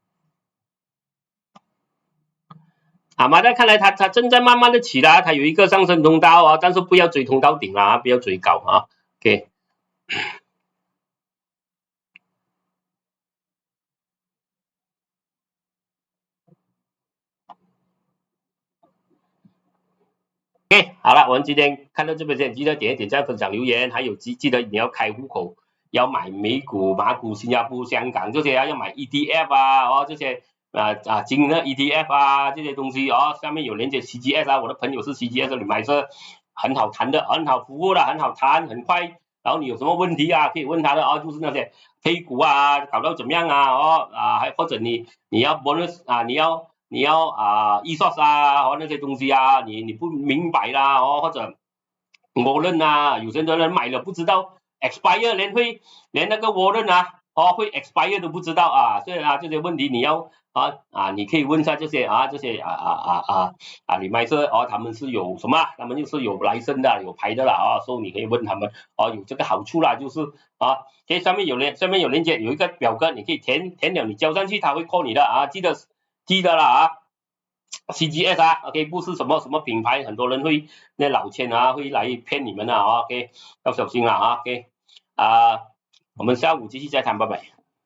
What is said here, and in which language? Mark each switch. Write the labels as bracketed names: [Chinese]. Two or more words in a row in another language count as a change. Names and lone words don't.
[Chinese] 阿瑪達看來它正在慢慢的起來，它有一個上升通道但是不要追通道頂啦，不要追高 OK。OK， 好了，我們今天看到這邊先，記得點讚、分享、留言，還有記得你要開戶口，要買美股、馬股、新加坡、香港這些要買 ETF 這些。金的 ETF 這些東西下面有連接 CGS 我的朋友是 CGS 你買是很好談的，很好服務的，很好談，很快。然後你有什麼問題可以問他的就是那些配股搞到怎麼樣或者你要 bonus 你要ESOS 那些東西你不明白啦或者Warrant有些人買了不知道 expire 連那個 Warrant 会 expire 都不知道啊，所以啊这些问題你要你可以問一下這些 remisier他們是有什麼，他們就是有license的，有牌的啦所以你可以問他們有這個好處啦，就是上面有連接，有一個表格，你可以填了，你交上去，他會 call 你的記得啦CGS OK 不是什麼品牌，很多人會那老千會來騙你們OK 要小心啦OK 我們下午繼續再談，拜拜。